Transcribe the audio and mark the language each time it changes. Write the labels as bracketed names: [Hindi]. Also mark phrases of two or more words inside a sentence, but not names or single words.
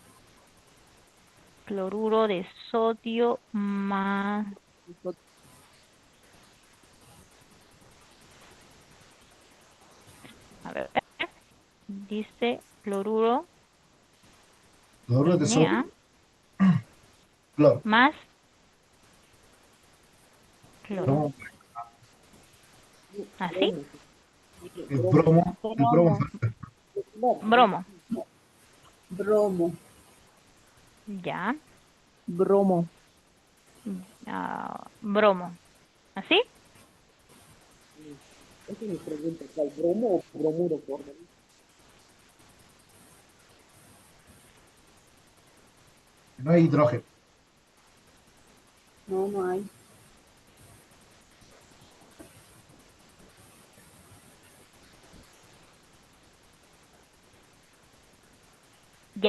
[Spanish] cloruro de sodio más, a ver, dice cloruro Cloruro de Na sodio, cloro. más cloro. Bromo, ¿Así? el bromo, Bromo. Bromo. bromo, Ya. Bromo. Bromo. ¿Así? Esa es mi pregunta. ¿Cuál bromo o bromuro? no hay hidrógeno. no, no hay. Ya.